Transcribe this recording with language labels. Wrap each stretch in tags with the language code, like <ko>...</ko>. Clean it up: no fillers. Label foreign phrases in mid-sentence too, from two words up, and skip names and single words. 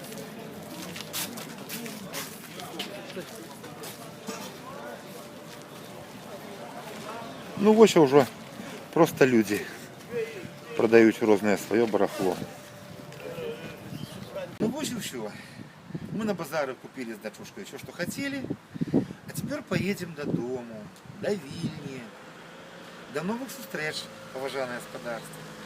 <be>Ну, вось ўжо просто людзі продаюць рознае сваё барахло. Ну, вось і ўсё.</be> <ru>Мы на базары купили с дочушкой все, что хотели. А теперь поедем до дому, до Вильни. До новых встреч, уважаемое господарство.</ru>